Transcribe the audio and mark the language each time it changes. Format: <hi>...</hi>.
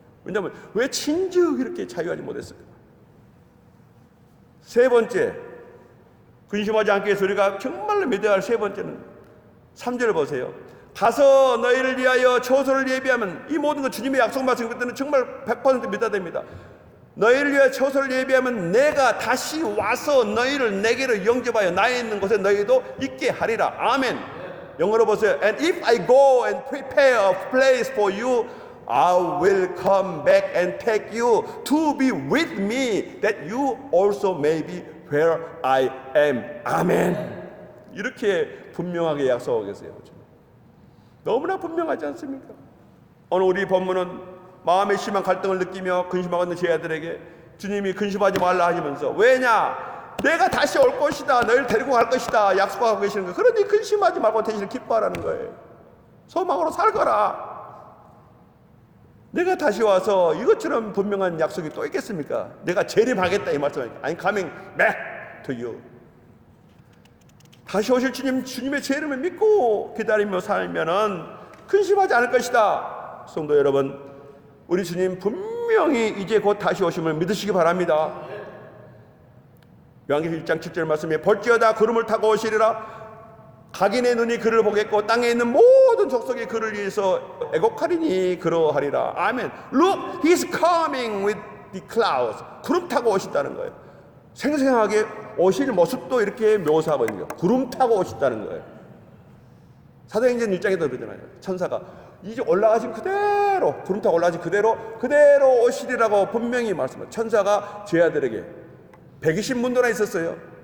<ko>왜냐하면 왜 진즉 이렇게 자유하지 못했을까? 세 번째, 근심하지 않게 해서 우리가 정말로 믿어야 할 세 번째는 3절을 보세요. 가서 너희를 위하여 처소를 예비하면, 이 모든 것 주님의 약속 말씀 그때는 정말 100% 믿어야 됩니다. 너희를 위하여 처소를 예비하면 내가 다시 와서 너희를 내게로 영접하여 나에 있는 곳에 너희도 있게 하리라. 아멘. 영어로 보세요.</ko> <en>And if I go and prepare a place for you, I will come back and take you to be with me, that you also may be where I am.</en> <ko>아멘. 이렇게 분명하게 약속하고 계세요. 너무나 분명하지 않습니까? 오늘 우리 본문은 마음의 심한 갈등을 느끼며 근심하고 있는 제 아들에게 주님이 근심하지 말라 하시면서, 왜냐? 내가 다시 올 것이다. 너희를 데리고 갈 것이다. 약속하고 계시는 거예요. 그러니 근심하지 말고 대신 기뻐하라는 거예요. 소망으로 살거라. 내가 다시 와서 이것처럼 분명한 약속이 또 있겠습니까? 내가 재림하겠다 이 말씀이니까.</ko> <en>I'm coming back to you.</en> <ko>다시 오실 주님의 재림을 믿고 기다리며 살면은 근심하지 않을 것이다. 성도 여러분, 우리 주님 분명히 이제 곧 다시 오심을 믿으시기 바랍니다. 요한계시록 1장 7절 말씀에 볼지어다 구름을 타고 오시리라. 각인의 눈이 그를 보겠고 땅에 있는 모든 족속이 그를 위해서 애곡하리니 그러하리라. 아멘.</ko> <en>Look, he's coming with the clouds.</en> <ko>구름 타고 오신다는 거예요. 생생하게 오실 모습도 이렇게 묘사하고 있는 거예요. 구름 타고 오신다는 거예요. 사도행전 1장에도 그러잖아요. 천사가 이제 올라가신 그대로, 구름 타고 올라가신 그대로 오시리라고 분명히 말씀합니다. 천사가 제 아들에게 120문도나 있었어요.</ko>